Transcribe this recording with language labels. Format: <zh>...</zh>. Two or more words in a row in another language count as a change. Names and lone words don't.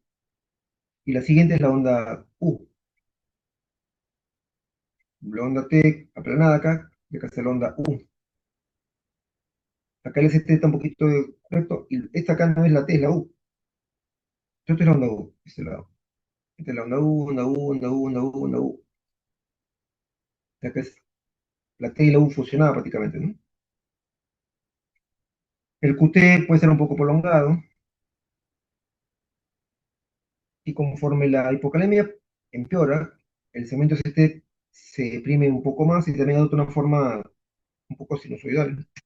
<es>Y la siguiente es la onda U. La onda T aplanada acá, y acá está la onda U. Acá el ST está un poquito recto, y esta acá no es la T, es la U. Esta es la onda U, de este lado. Esta es la onda U, onda U, onda U, onda U, onda U. Acá es la T y la U fusionadas prácticamente, ¿no? El QT puede ser un poco prolongado, y conforme la hipocalemia empeora, el segmento ST se deprime un poco más y también adopta una forma un poco sinusoidal.</es>